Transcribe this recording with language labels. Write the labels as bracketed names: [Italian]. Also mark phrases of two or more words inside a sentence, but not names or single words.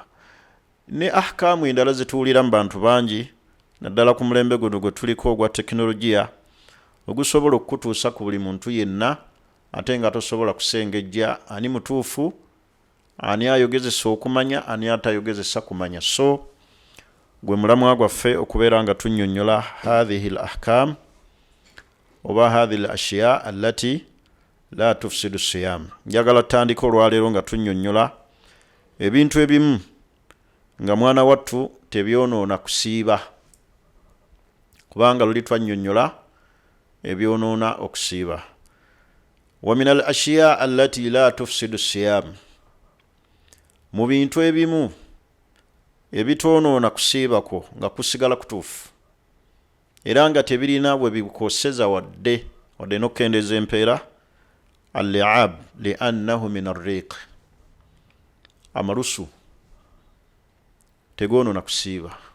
[Ganda] Ne ahkaamu endala zituwulira mu bantu bangi, naddala ku mulembe guno gwe tuliko ogwa tekinologiya, ogusobola okukutuusa ku buli muntu yenna, ate nga tosobola kusengejja ani mutuufu, ani ayogezesa okumanya, ani atayogezesa kumanya. So gwe mulamwa gwaffe okubeera nga tunnyonnyola [Arabic] هذه الأحكام [Ganda] oba [Arabic] هذه الأشياء التي لا تفسد الصيام. [Ganda] Njagala tutandika olwaleero nga tunnyonnyola ebintu ebimu nga mwana wattu tebyonoona kusiiba, kubanga luli twannyonnyola ebyonoona okusiiba. [Arabic] ومن الأشياء التي لا تفسد الصيام, [Ganda] mu bintu ebimu ebitoonoona kusiibako nga kusigala kutuufu era nga tebirina bwe bikoseza wadde n'okkendeeza empeera, [Arabic] اللعاب لأنه من الريق, [Ganda] amalusu tegoonoona kusiiba.